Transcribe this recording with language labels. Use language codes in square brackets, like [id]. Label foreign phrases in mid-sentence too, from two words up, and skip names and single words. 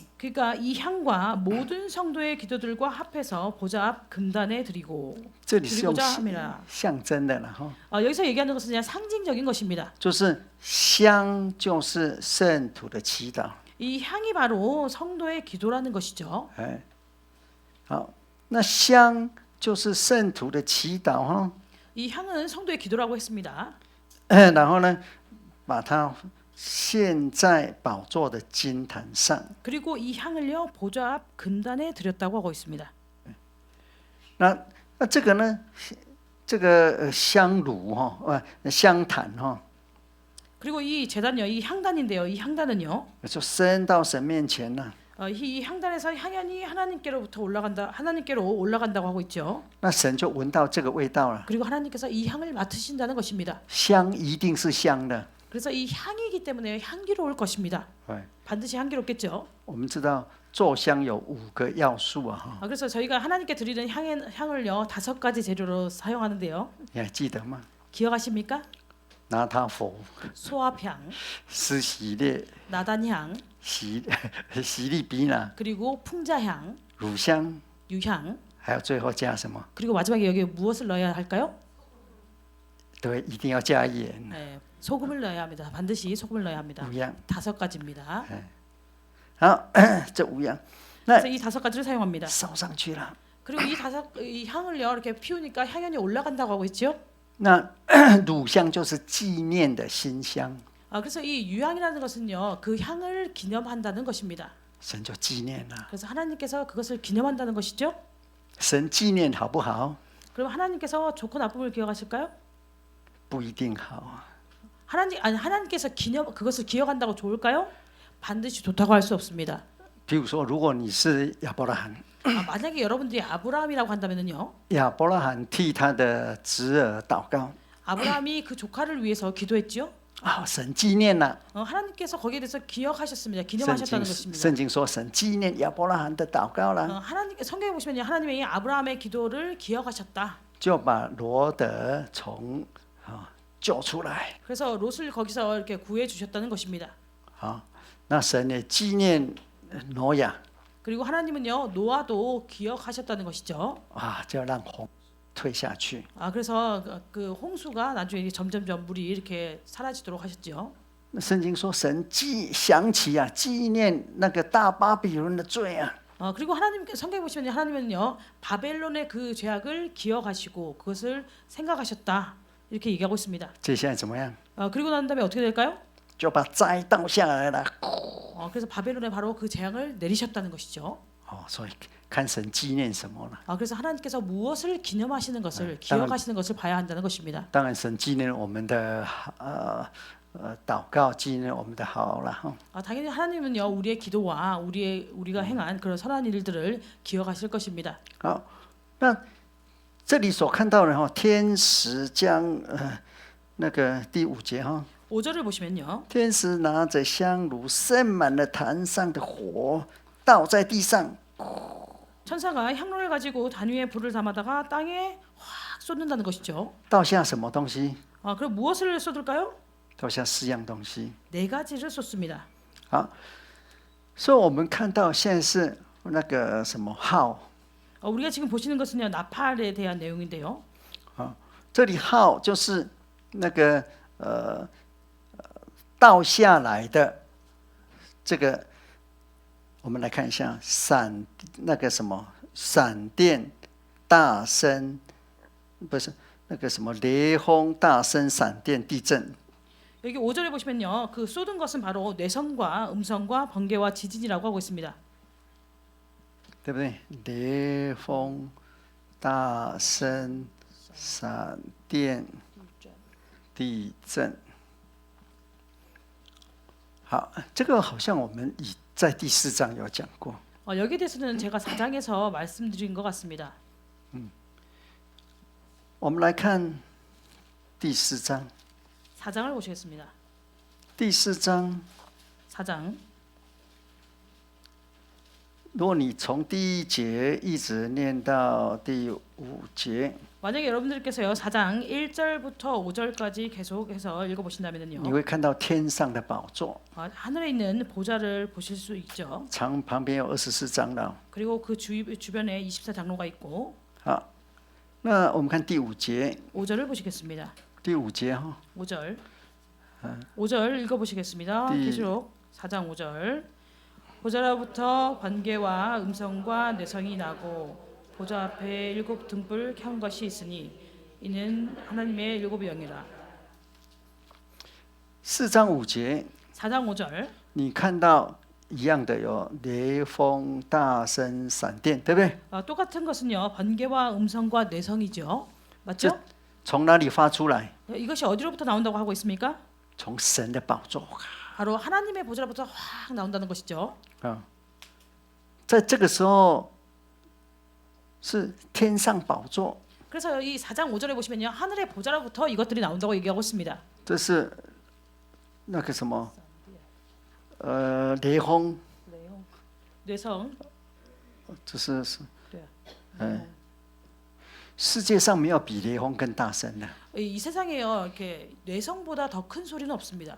[ko] 그러니까 이 향과 모든 성도의 기도들과 합해서 보좌 앞 금단에 드리고 [zh] 这里是用 [ko] 드리고자 함이라. [zh] 象征的了哈， [ko] 여기서 얘기하는 것은 그냥 상징적인 것입니다. [zh] 就是香就是圣徒的祈祷。 [ko] 이 향이 바로 성도의 기도라는 것이죠. [zh] 哎，好，那香就是圣徒的祈祷哈， [ko] 이 향은 성도의 기도라고 했습니다. [zh] 然后呢，把它献在宝座的金坛上。 [ko] 그리고 이 향을요 보좌 앞 금단에 드렸다고 하고 있습니다. [zh] 那这个呢，这个香炉哈，香坛哈， [ko] 그리고 이 제단요, 이 향단인데요. 이 향단은요, [zh] 就升到神面前了。 [ko] 이 향단에서 향연이 하나님께로부터 하나님께로 올라간다고 하고 있죠. [zh] 那神就闻到这个味道了。 [ko] 그리고 하나님께서 이 향을 맡으신다는 것입니다. [zh] 香一定是香的， [ko] 그래서 이 향이기 때문에 향기로울 것입니다. [zh] 对， [ko] 반드시 향기롭겠죠. [zh] 我们知道做香有5个要素啊，哈， [ko] 그래서 저희가 하나님께 드리는 향을요 5가지 재료로 사용하는데요. [zh] 你还记得吗？ [ko] 기억하십니까? [zh] 拿它佛、 [ko] 소합향, [zh] 施洗列、 [ko] 나단향, [zh] 洗洗利比那、 [ko] 그리고 풍자향, [zh] 乳香， [ko] 유향, [zh] 还有最后加什么？ [ko] 그리고 마지막에 여기 무엇을 넣어야 할까요? [zh] 对，一定要加盐， [ko] 네, 소금을 넣어야 합니다. 반드시 소금을 넣어야 합니다. [zh] 5 样。 [ko] 5가지입니다. [zh] 好，这5样，那 [ko] 그래서 이 5가지를 사용합니다. [zh] 烧上去了。 [ko] 그리고 이 향을요 이렇게 피우니까 향연이 올라간다고 하고 있죠. [zh] 那乳香就是纪念的馨香， [ko] 그래서 이 유향이라는 것은요 그 향을 기념한다는 것입니다. [zh] 神就纪念了。 [ko] 그래서 하나님께서 그것을 기념한다는 것이죠. [zh] 神纪念好不好？ [ko] 그럼 하나님께서 좋고 나쁨을 기억하실까요? [zh] 不一定好。 [ko] 하나님께서 그것을 기억한다고 좋을까요? 반드시 좋다고 할 수 없습니다. [zh] 比如说，如果你是亚伯拉罕， [ko] 만약에 여러분들이 아브라함이라고 한다면요, [zh] 亚伯拉罕替他的侄儿祷告， [ko] 아브라함이 그 조카를 위해서 기도했죠. [zh] 啊，神纪念了。 [ko] 하나님께서 거기에 대해서 기억하셨습니다. [zh] 圣 [ko] 기념하셨다는 [zh] 经 [ko] 것입니다. [zh] 圣经说，神纪念亚伯拉罕的祷告了， [ko] 성경에 보시면 하나님이 아브라함의 기도를 기억하셨다. [zh] 就把罗德从救出来。 [ko] 그래서 롯을 거기서 이렇게 구해 주셨다는 것입니다. [zh] 啊，那神也纪念挪亚， [ko] 그리고 하나님은요 노아도 기억하셨다는 것이죠. [zh] 啊，就让洪退下去。 [ko] 그래서 그 홍수가 나중에 점점점 물이 이렇게 사라지도록 하셨죠. [zh] 那圣经说，神想起啊，纪念那个大巴比伦的罪啊。 [ko] 그리고 성경에 보시면 하나님은요 바벨론의 그 죄악을 기억하시고 그것을 생각하셨다 이렇게 얘기하고 있습니다. [zh] 接下来怎么样？ [ko] 그리고 난 다음에 어떻게 될까요? [zh] 就把灾倒下来了。 [ko] 그래서 바벨론에 바로 그 재앙을 내리셨다는 것이죠. [zh] 所以看神纪念什么了。 [ko] 그래서 하나님께서 무엇을 기념하시는 것을 기억하시는 것을 봐야 한다는 것입니다. [zh] 当然，神纪念我们的祷告，纪念我们的好了哈。 [ko] 당연히 하나님은요 우리의 기도와 우리가 행한 그런 선한 일들을 기억하실 것입니다. [zh] 好，那这里所看到的哈，天使将那个第5节哈， [ko] 5절을 보시면요. [zh] 天使拿着香炉，盛满了坛上的火，倒在地上。 [ko] 천사가 향로를 가지고 단 위에 불을 담아다가 땅에 확 쏟는다는 것이죠. [zh] 倒下什么东西？ [ko] 그럼 무엇을 쏟을까요? [zh] 倒下4样东西。 [ko] 4가지를 쏟습니다. [zh] 好，所以我们看到现在是那个什么号， [ko] 우리가 지금 보시는 것은요 나팔에 대한 내용인데요. [zh] 这里号就是那个倒下来的这个，我们来看一下那个什么闪电大声，不是那个什么雷轰大声闪电地震。 [ko] 여기 5절에 보시면요. 그 쏟은 것은 바로 뇌성과 음성과 번개와 지진이라고 하고 있습니다. [zh] 对不对？雷轰、大声、闪电、地震。好，这个好像我们在第4章有讲过。 [ko] 여기에 대해서는 제가 4장에서 말씀드린 것 같습니다. [zh] 我们来看第4章。 [ko] 4장을 보시겠습니다. [zh] 第4章， [ko] 4장 [zh] 如果你从第1节一直念到第5节， [ko] 만약에 여러분들께서요 4장 1절부터 5절까지 계속해서 읽어보신다면요 [zh] 你会看到天上的宝座， [ko] 하늘에 있는 보좌를 보실 수 있죠. [zh] 旁边有24长老。 [ko] 그리고 그 주변에 24장로가 있고. [zh] 好，那我们看第5节， [ko] 5절을 보시겠습니다. [zh] 第5节哈， [ko] 5절 5절 읽어보시겠습니다. 계시록 4장 5절 보좌로부터 번개와 음성과 내성이 나고 보좌 앞에 7 등불 켠 것이 있으니 이는 하나님의 7 영이라. [zh] 4 章5节， [ko] 4장 5절 [zh] 你看到一样的有雷锋、大声、闪电，对不对？ [ko] 똑같은 것은요 번개와 음성과 내성이죠. 맞죠? [zh] 从哪里发出来？ [ko] 이것이 어디로부터 나온다고 하고 있습니까? [zh] 从神的宝座。 [ko] 바로 하나님의 보좌로부터 확 나온다는 것이죠. [zh] 在这个时候是天上宝座， [ko] 그래서 이 4장 5절에 보시면요 하늘의 보좌로부터 이것들이 나온다고 얘기하고 있습니다. [zh] 这是那个什么，雷轰， [ko] 뇌성. [zh] 就是对啊. 世界上没有比雷轰更大声的。 [ko] 이 세상에요. 이렇게 뇌성보다 더 큰 소리는 없습니다.